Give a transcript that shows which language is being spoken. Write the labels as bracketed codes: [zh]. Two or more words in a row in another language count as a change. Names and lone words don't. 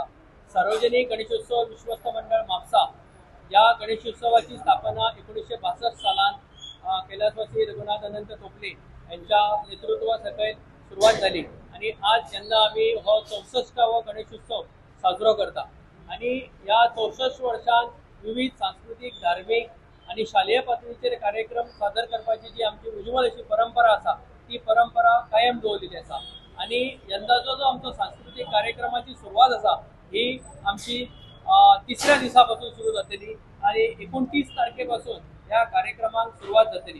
[mr] सार्वजनिक गणेशोत्सव विश्वस्त मंडळ म्हापसा या गणेशोत्सवाची स्थापना 1962 सालान कैलासवासी रघुनाथ अनंत टोपले यांच्या नेतृत्वासकयल सुरुवात झाली [kok] आणि आज यंदा आम्ही हो 64वा गणेशोत्सव साजरो करता आणि या 64 वर्षांत विविध सांस्कृतिक धार्मिक आणि शालेय पातळीचेर कार्यक्रम सादर करपाची जी आमची उज्वल अशी परंपरा आसा ती परंपरा कायम दवरलेली आसा आणि यंदाचो जो आमचो सांस्कृतिक कार्यक्रमाची सुरवात आसा ही आमची 3ऱ्या दिसापासून सुरू जातली आणि 29 तारखेपासून ह्या कार्यक्रमाक सुरुवात जातली।